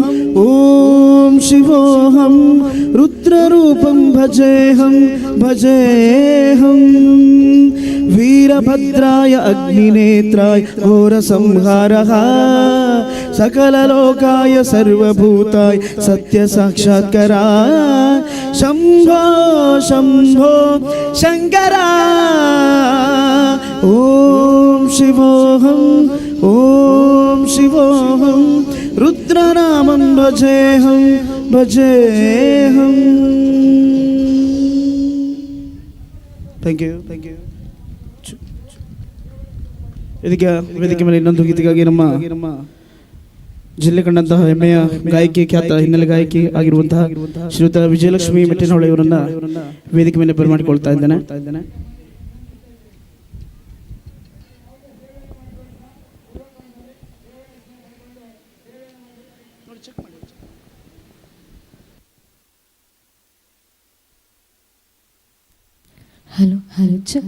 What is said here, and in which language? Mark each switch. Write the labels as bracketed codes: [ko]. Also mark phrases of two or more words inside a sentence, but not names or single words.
[sa] रुद्ररूपं भजेऽहं भजेऽहम् वीरभद्राय अग्निनेत्राय घोरसंहारः सकललोकाय सर्वभूताय सत्यसाक्षात्करा शंभो शंभो शंकरा ओम शिवोऽहं रुद्रनामं भजेऽहं भजेऽहम् [en] Thank you. [kn] ವೇದಿಕೆ ಮೇಲೆ ಇನ್ನೊಂದು ಗೀತೆಗಾಗಿ ನಮ್ಮ ಜಿಲ್ಲೆ ಕಂಡಂತಹ ಹೆಮ್ಮೆಯ ಗಾಯಕಿ, ಖ್ಯಾತ ಹಿನ್ನೆಲೆ ಗಾಯಕಿ ಆಗಿರುವಂತಹ ಶ್ರೀಯುತ ವಿಜಯಲಕ್ಷ್ಮಿ ಮೆಟ್ಟಿನಹೊಳೆ ಇವರನ್ನ ವೇದಿಕೆ ಮೇಲೆ ಬರಮಾಡಿಕೊಳ್ತಾ ಇದ್ದೇನೆ. [en] Hello, hello, check.